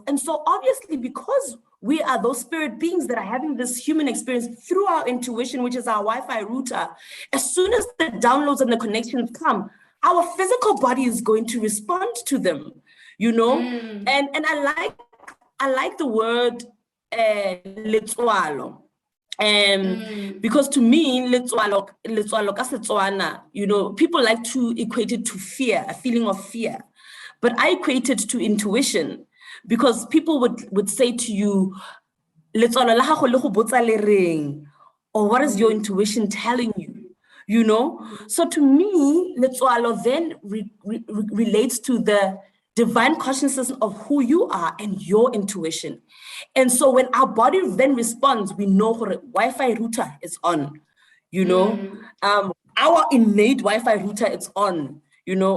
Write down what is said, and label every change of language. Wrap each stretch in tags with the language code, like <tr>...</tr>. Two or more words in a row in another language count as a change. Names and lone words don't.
<en>And so obviously, because we are those spirit beings that are having this human experience through our intuition, which is our Wi-Fi router, as soon as the downloads and the connections come, our physical body is going to respond to them, you know? And I like the word letswalo. Because to me,</en> <tn>letswalo ka Setswana,</tn> <en>you know, people like to equate it to fear, a feeling of fear. But I equate it to intuition, because people would say to you,</en> <tn>letswalo la gago le go botsa le reng,</tn> <en>or what is your intuition telling you? You know? So to me, letswalo then relates to the divine consciousness of who you are and your intuition. And so when our body then responds, we know Wi-Fi router is on, you know, our innate Wi-Fi router is on, you know.</en>